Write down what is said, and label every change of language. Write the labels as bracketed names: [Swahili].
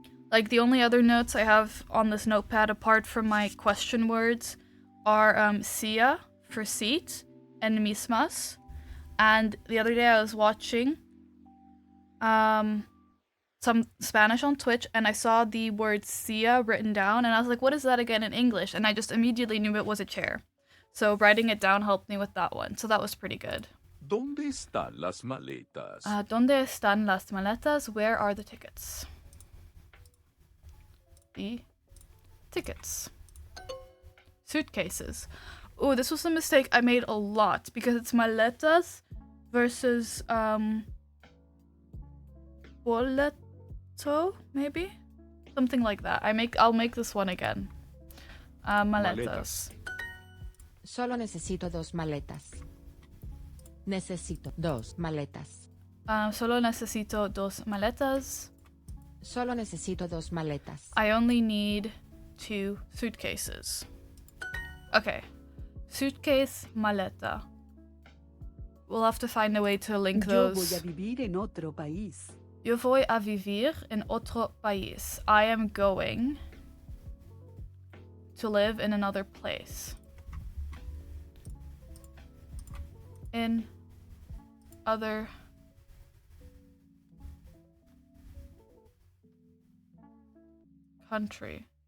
[English] Like the only other notes I have on this notepad apart from my question words are silla for seat and mismas. And the other day I was watching some Spanish on Twitch, and I saw the word silla written down, and I was like, what is that again in English? And I just immediately knew it was a chair. So writing it down helped me with that one. So that was pretty good. [Spanish] ¿Dónde están las maletas? ¿Dónde están las maletas? [English] Where are the tickets? The tickets. Suitcases. Oh, this was a mistake I made a lot because it's maletas versus boleto, maybe? Something like that. I'll make this one again. Maletas. [Spanish] Solo necesito 2 maletas. Necesito 2 maletas. Solo necesito 2 maletas. Solo necesito 2 maletas. [English] I only need 2 suitcases. Okay. Suitcase, maleta. We'll have to find a way to link those. [Spanish] Yo voy a vivir en otro país. Yo voy a vivir en otro país. [English] I am going to live in another place. In other country.